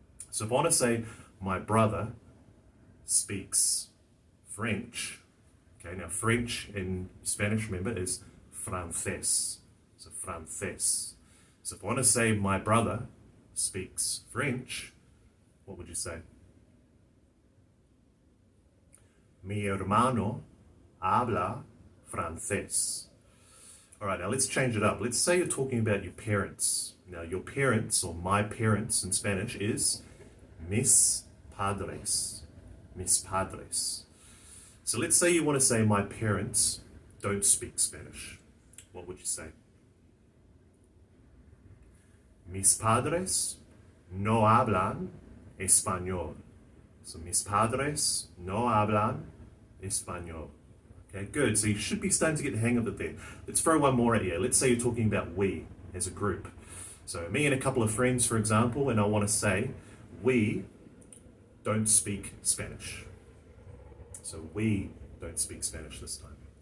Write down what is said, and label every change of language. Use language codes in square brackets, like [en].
[en] So if I want to say my brother speaks French, okay, now French in Spanish, remember, is francés. So francés. So if I want to say my brother speaks French, what would you say? [es] Mi hermano habla francés. [en] All right, now let's change it up. Let's say you're talking about your parents. Now, your parents, or my parents in Spanish, is [es] mis padres. Mis padres. [en] So let's say you want to say my parents don't speak Spanish. What would you say? [es] Mis padres no hablan español. So mis padres no hablan español. [en] Okay, good. So you should be starting to get the hang of it there. Let's throw one more at you. Let's say you're talking about we as a group. So me and a couple of friends, for example, and I want to say we don't speak Spanish. So we don't speak Spanish this time.